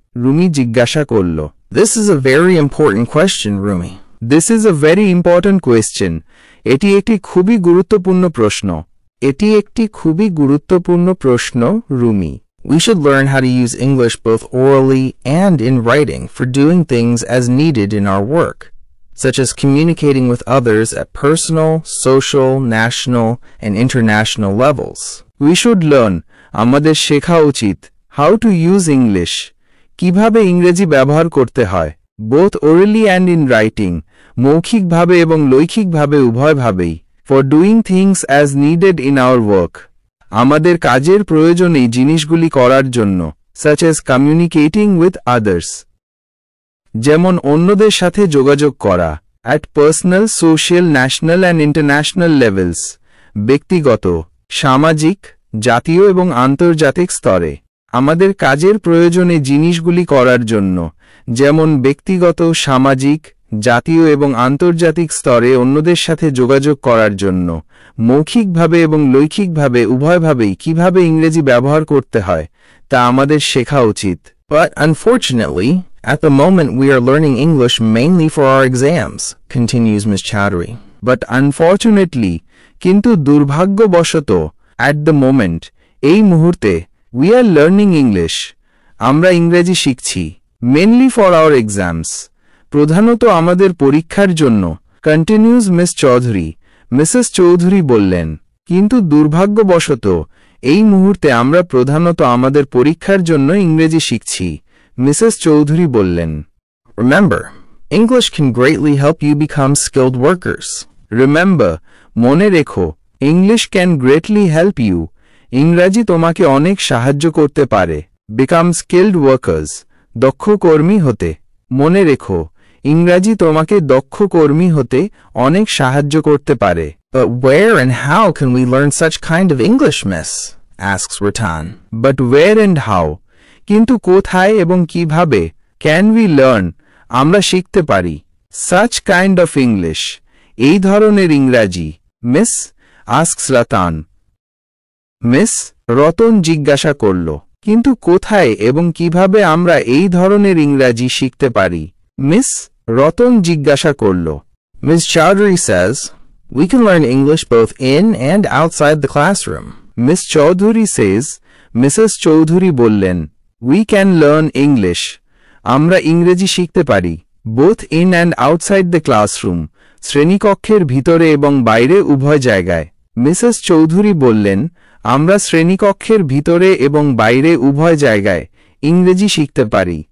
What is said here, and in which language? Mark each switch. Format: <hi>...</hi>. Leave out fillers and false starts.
<bn>রুমি জিজ্ঞাসা করল।</bn> <en>This is a very important question, Rumi. This is a very important question.</en> <bn>এটি একটি খুবই গুরুত্বপূর্ণ প্রশ্ন। এটি একটি খুবই গুরুত্বপূর্ণ প্রশ্ন, Rumi.</bn> <en>We should learn how to use English both orally and in writing for doing things as needed in our work, such as communicating with others at personal, social, national, and international levels. We should learn,</en> <bn>আমাদের শেখা উচিত,</bn> <en>how to use English,</en> <bn>কিভাবে ইংরেজি ব্যবহার করতে হয়,</bn> <en>both orally and in writing,</en> <bn>মৌখিকভাবে এবং লৈখিকভাবে উভয়ভাবেই,</bn> <en>for doing things as needed in our work,</en> <bn>আমাদের কাজের প্রয়োজনে জিনিসগুলি করার জন্য,</bn> <en>such as communicating with others,</en> <bn>যেমন অন্যদের সাথে যোগাযোগ করা,</bn> <en>at personal, social, national and international levels,</en> <bn>ব্যক্তিগত, সামাজিক, জাতীয় এবং আন্তর্জাতিক স্তরে, আমাদের কাজের প্রয়োজনে জিনিসগুলি করার জন্য, যেমন ব্যক্তিগত, সামাজিক, জাতীয় এবং আন্তর্জাতিক স্তরে অন্যদের সাথে যোগাযোগ করার জন্য, মৌখিকভাবে এবং লৈখিকভাবে উভয়ভাবেই কিভাবে ইংরেজি ব্যবহার করতে হয় তা আমাদের শেখা উচিত।</bn> <en>But unfortunately, at the moment we are learning English mainly for our exams, continues Ms. Chowdhury. But unfortunately,</en> <bn>কিন্তু দুর্ভাগ্যবশত,</bn> <en>at the moment,</en> <bn>এই মুহূর্তে,</bn> <en>we are learning English,</en> <bn>আমরা ইংরেজি শিখছি,</bn> <en>mainly for our exams,</en> <bn>প্রধানত আমাদের পরীক্ষার জন্য,</bn> <en>continues Ms. Chaudhary.</en> <bn>Mrs Chowdhury বললেন, কিন্তু দুর্ভাগ্যবশত এই মুহূর্তে আমরা প্রধানত আমাদের পরীক্ষার জন্য ইংরেজি শিখছি, মিসেস চৌধুরী বললেন।</bn> <en>Remember, English can greatly help you become skilled workers. Remember,</en> <bn>মনে রেখো,</bn> <en>English can greatly help you,</en> <bn>ইংরাজি তোমাকে অনেক সাহায্য করতে পারে,</bn> <en>become skilled workers,</en> <bn>দক্ষ কর্মী হতে। মনে রেখো, ইংরাজি তোমাকে দক্ষ কর্মী হতে অনেক সাহায্য করতে পারে।</bn> <en>But where and how can we learn such kind of English, miss? Asks Ratan. But where and how?</en> <bn>কিন্তু কোথায় এবং কিভাবে?</bn> <en>Can we learn?</en> <bn>আমরা শিখতে পারি।</bn> <en>Such kind of English,</en> <bn>এই ধরনের ইংরাজি,</bn> <en>miss? Asks Ratan.</en> <bn>Miss, Ratan জিজ্ঞাসা করল, কিন্তু কোথায় এবং কিভাবে আমরা এই ধরনের ইংরাজি শিখতে পারি? মিস, রতন জিজ্ঞাসা করল।</bn> <en>Ms. Chowdhury says, we can learn English both in and outside the classroom. Ms. Chaudhary says, Mrs.</en> <bn>Chowdhury বললেন,</bn> <en>we can learn English,</en> <bn>আমরা ইংরেজি শিখতে পারি,</bn> <en>both in and outside the classroom,</en> <bn>শ্রেণীকক্ষের ভিতরে এবং বাইরে উভয় জায়গায়। মিসেস চৌধুরী বললেন, আমরা শ্রেণীকক্ষের ভিতরে এবং বাইরে উভয় জায়গায় ইংরেজি শিখতে পারি।</bn>